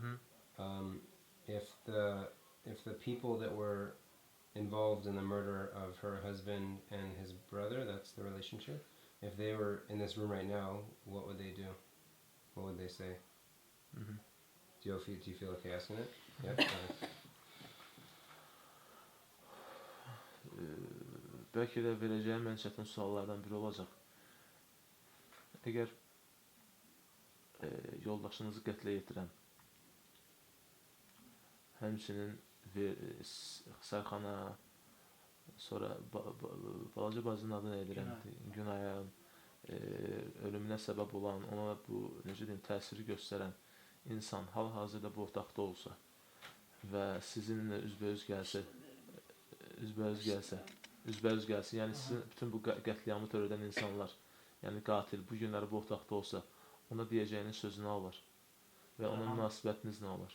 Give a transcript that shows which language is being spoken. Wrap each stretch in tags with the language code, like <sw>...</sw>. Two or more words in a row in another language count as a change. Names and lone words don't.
<en>If the people that were involved in the murder of her husband and his brother, that's the relationship, if they were in this room right now, what would they do? What would they say? Do you feel okay asking it? Yeah.</en> <tr>Belki de vereceğim en çetin suallardan biri olacak.</tr> <az>Eğer yoldaşınızı qətlə yetirən, həmçinin Sərxana, sonra balaca bacının adı nə edirəm? Günaya ölümünə səbəb olan, ona bu necə deyim, təsiri göstərən insan hal-hazırda bu otaqda olsa və sizinlə üzbəüz gəlsə, yəni sizin bütün bu qətliamı törədən insanlar, yəni qatil bu günləri bu otaqda olsa, ona deyəcəyiniz sözü nə olar və ona münasibətiniz nə olar?</az>